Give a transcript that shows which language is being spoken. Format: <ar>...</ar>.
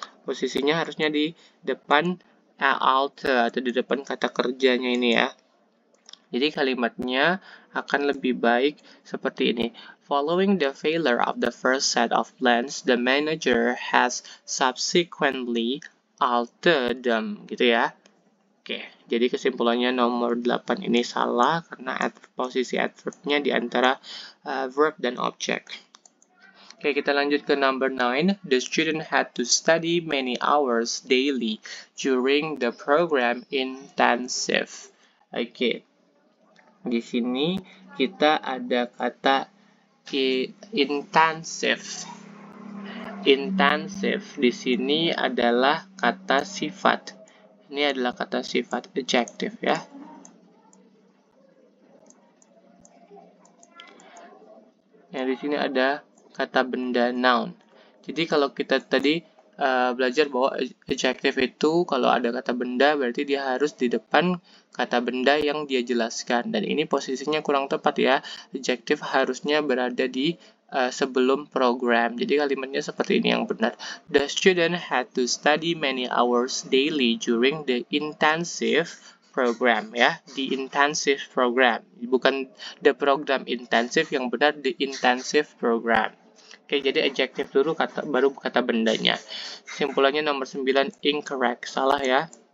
<id>Posisinya harusnya di depan alter atau di depan kata kerjanya ini ya. Jadi kalimatnya akan lebih baik seperti ini.</id> <en>Following the failure of the first set of plans, the manager has subsequently altered them.</en> <id>Gitu ya. Oke, jadi kesimpulannya nomor 8 ini salah karena posisi adverb-nya di antara verb dan object. Oke, kita lanjut ke number 9.</id> <en>The student had to study many hours daily during the program intensive.</en> <id>Oke, di sini kita ada kata intensive. Intensive di sini adalah kata sifat. Ini adalah kata sifat adjective ya. Yang di sini ada kata benda noun. Jadi kalau kita tadi belajar bahwa adjective itu kalau ada kata benda berarti dia harus di depan kata benda yang dia jelaskan. Dan ini posisinya kurang tepat ya. Adjective harusnya berada di sebelum program. Jadi kalimatnya seperti ini yang benar.</id> <en>The student had to study many hours daily during the intensive program</en> <id>ya, di</id> <en>intensive program, bukan the program intensive,</en> <id>yang benar</id> <en>the intensive program.</en> <id>Oke, jadi adjective dulu baru kata bendanya. Kesimpulannya nomor 9 incorrect, salah ya.</id>